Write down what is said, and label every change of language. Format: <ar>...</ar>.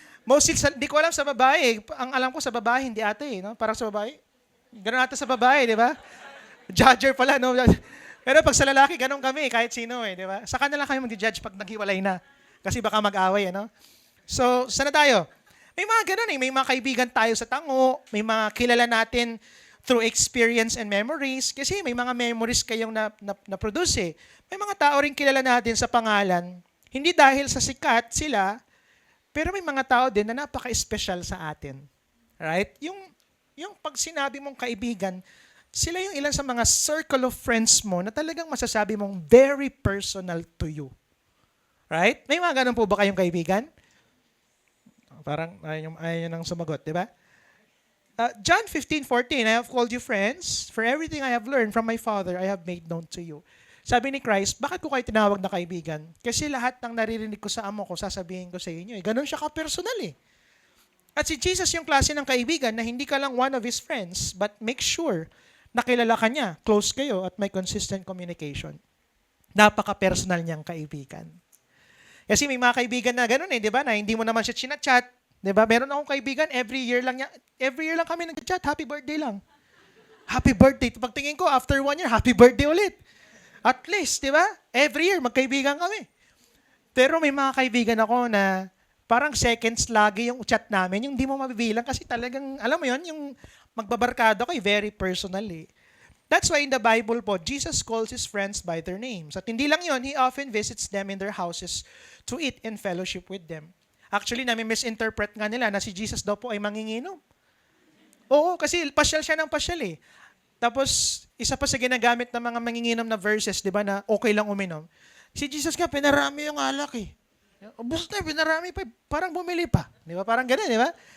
<tl>Mostly, di ko alam sa babae. Ang alam ko sa babae, hindi ate. No? Parang sa babae, ganun ata sa babae, di ba? Judger pala, no? Pero pag sa lalaki, ganun kami, kahit sino eh, di ba? Sa kanila kayo mag-judge pag naghiwalay na. Kasi baka mag-away, ano? So, sana tayo? May mga ganun eh. May mga kaibigan tayo sa tango. May mga kilala natin through experience and memories. Kasi may mga memories kayong na-produce eh. May mga tao rin kilala natin sa pangalan. Hindi dahil sa sikat sila, pero may mga tao din na napaka-special sa atin. Right? Yung pag sinabi mong kaibigan, sila yung ilan sa mga circle of friends mo na talagang masasabi mong</tl> <en>very personal to you.</en> <tl>Right? May mga ganun po ba kayong kaibigan? Parang ayaw nang sumagot, di ba?</tl> <en>John 15:14, I have called you friends. For everything I have learned from my Father, I have made known to you.</en> <tl>Sabi ni Christ, bakit ko kayo tinawag na kaibigan? Kasi lahat ng naririnig ko sa amo ko, sasabihin ko sa inyo. Ganon siya ka-personal eh. At si Jesus yung klase ng kaibigan na hindi ka lang</tl> <en>one of His friends, but make sure</en> <tl>na kilala ka niya, close kayo, at may consistent communication. Napaka-personal niyang kaibigan. Kasi may mga kaibigan na gano'n eh, di ba? Na hindi mo naman siya chinachat. Di ba? Meron akong kaibigan, every year lang kami nag-chat, happy birthday lang. Happy birthday. Pagtingin ko, after 1 year, happy birthday ulit. At least, di ba? Every year, magkaibigan kami. Pero may mga kaibigan ako na parang seconds lagi yung chat namin, yung di mo mabibilang kasi talagang, alam mo yon, yung magbabarkada ko, very personal eh.</tl> <en>That's why in the Bible po, Jesus calls His friends by their names. At hindi lang yon, He often visits them in their houses to eat and fellowship with them.</en> <tl>Actually, nami-misinterpret nga nila na si Jesus daw po ay manginginom. Oo, kasi pasyal siya ng pasyal eh. Tapos, isa pa sa ginagamit ng mga manginginom na verses, di ba, na okay lang uminom. Si Jesus nga, pinarami yung alak eh. Ubus na, pinarami pa, parang bumili pa. Di ba? Parang ganun, di ba?</tl>